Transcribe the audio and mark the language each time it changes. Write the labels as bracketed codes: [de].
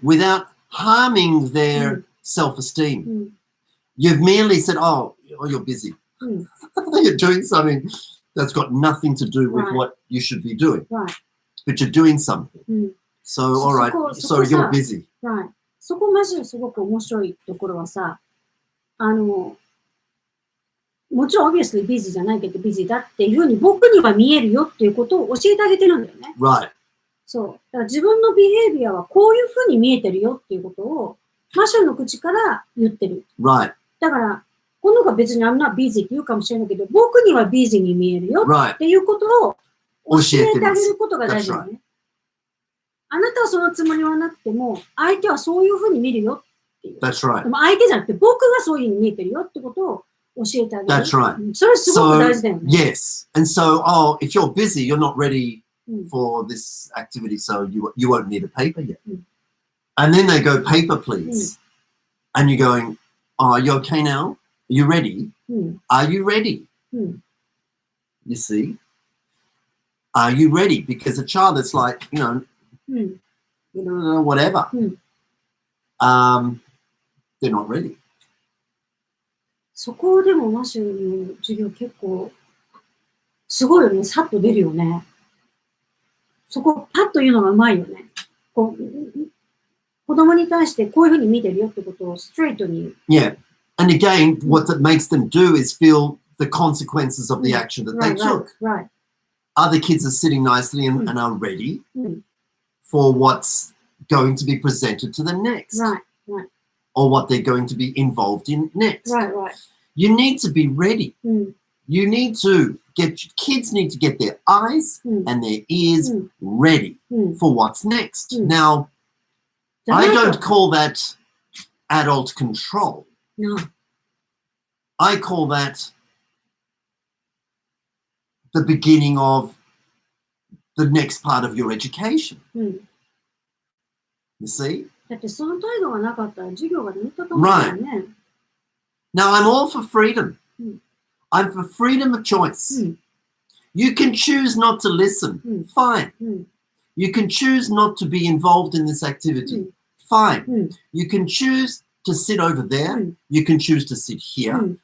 [en] Without harming their self-esteem. You've merely said, oh, you're busy. You're doing something that's got nothing to do with what you should be doing. Right. But you're doing something. So, all right, so you're busy. Right. [ja] そこマジですごく面白いところはさ、もちろん [en] obviously busy [ja] じゃないけど busy だっていうふうに僕には見えるよっていうことを教えてあげてるんだよね。 [en] Right. [ja] そう。だから自分のビヘイビアはこういうふうに見えてるよっていうことをマシューの口から言ってる。 [en] Right. [ja] だから、この子は別に [en] I'm not busy [ja] って言うかもしれないけど、僕には busy に見えるよっていうことを教えてあげることが大事だよね。あなたはそのつもりはなくても、相手はそういうふうに見るよっていう。 [en] That's right. [ja] でも相手じゃなくて僕がそういうふうに見えてるよってことを教えてあげる。 [en] That's right. [ja] それすごく大事だよね。 [en] Yes. And so, if you're busy, you're not ready for this activity, so you won't need a paper yet. And then they go, paper, please. And you're going, are you okay now? Are you ready? Are you ready? You see? Are you ready? Because a child that's like, whatever, they're not ready. [ja] そこでもマシューの授業結構すごいよね。さっと出るよね。そこパッと言うのがうまいよね。こう子供に対してこういうふうに見てるよってことをストレートに言う。 [en] Yeah. And again, what that makes them do is feel the consequences of the action that they took. Right. Other kids are sitting nicely and are ready for what's going to be presented to them next. Right. Or what they're going to be involved in next. Right. You need to be ready. You need to kids need to get their eyes and their ears ready for what's next. Now, I don't call that adult control. No. I call that the beginning of the next part of your education. You see? [ja] だってその態度がなかったら授業が成り立たないからね。 [en] Now, I'm all for freedom. I'm for freedom of choice. You can choose not to listen. Fine. You can choose not to be involved in this activity. Fine. You can choose to sit over there. You can choose to sit here.